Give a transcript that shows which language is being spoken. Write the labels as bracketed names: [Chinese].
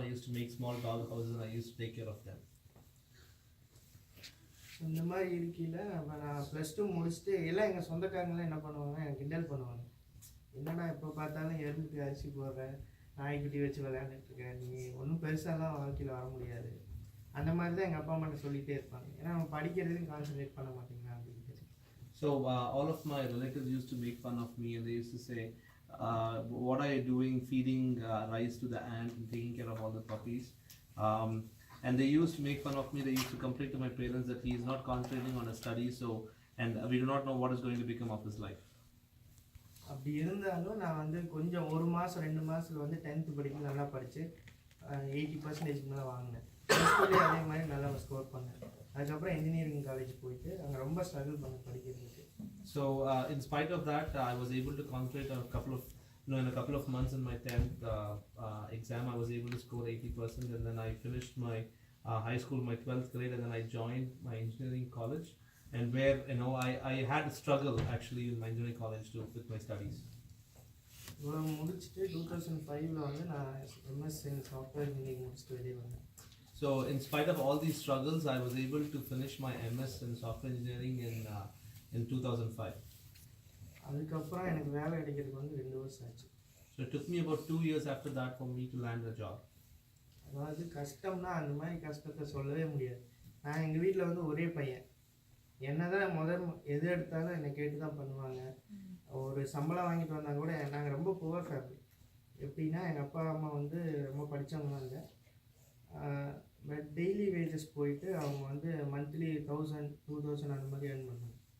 [English] I used to make small dog houses, and I used to take care of them. [Tamil] இந்த மாதிரி இருக்கையில் அப்போ நான் +2 முடிச்சுட்டு எல்லாம் எங்கள் சொந்தக்காரங்களாம் என்ன பண்ணுவாங்க, எனக்கு கிண்டல் பண்ணுவாங்க. என்னடா எப்போ பார்த்தாலும் எறும்புக்கு அரிசி போடுறேன், நாய்க்குட்டி வச்சு விளையாண்டுட்டுருக்கேன், நீ ஒன்றும் பெருசாலாம் வாழ்க்கையில் வர முடியாது. அந்த மாதிரி தான் எங்கள் அப்பா அம்மாட்ட சொல்லிகிட்டே இருப்பாங்க. ஏன்னா நம்ம படிக்கிறதுக்கும் கான்சன்ட்ரேட் பண்ண மாட்டேங்கிறேன் அப்படின்ட்டு. [English] So all of my relatives used to make fun of me, and they used to say, what are you doing feeding rice to the ant and taking care of all the puppies? And they used to make fun of me. They used to complain to my parents that he is not concentrating on his studies, and we do not know what is going to become of his life. [Tamil] அப்படி இருந்தாலும் நான் வந்து கொஞ்சம் 1 மாதம் 2 மாதத்தில் வந்து 10th படிக்க நல்லா படித்து 80% மேலே வாங்கினேன். ஸ்கூல்லேயே அதே மாதிரி நல்லா ஸ்கோர் பண்ணேன். அதுக்கப்புறம் இன்ஜினியரிங் காலேஜ் போயிட்டு அங்கே ரொம்ப ஸ்ட்ரகிள் பண்ண படிக்கிறதுக்கு. [English] So in spite of that, I was able to concentrate on in a couple of months in my 10th exam. I was able to score 80%, and then I finished my high school, my 12th grade, and then I joined my engineering college, and where I had a struggle actually in my engineering college too with my studies. [Tamil] இவ்வளோ முடிச்சுட்டு 2005 வந்து நான் MS in software engineering முடிச்சுட்டு வெளியே வந்தேன். [English] So in spite of all these struggles, I was able to finish my MS in software engineering in 2005. [Tamil] அதுக்கப்புறம் எனக்கு வேலை கிடைக்கிறதுக்கு வந்து 2 வருஷம் ஆச்சு. [English] So it took me about 2 years after that for me to land a job. [Tamil] அதாவது கஷ்டம்னா அந்த மாதிரி கஷ்டத்தை சொல்லவே முடியாது. நான் எங்கள் வீட்டில் வந்து ஒரே பையன். என்ன தான் எது எடுத்தாலும் என்னை கேட்டு தான் பண்ணுவாங்க. ஒரு சம்பளம் வாங்கிட்டு வந்தால் கூட நாங்கள் ரொம்ப புவர் ஃபேமிலி. எப்படின்னா எங்கள் அப்பா அம்மா வந்து ரொம்ப படித்தவங்களாம் இல்லை. பட் டெய்லி வேஜஸ் போயிட்டு அவங்க வந்து மந்த்லி 1000 2000 அந்த மாதிரி ஏர்ன் பண்ணாங்க.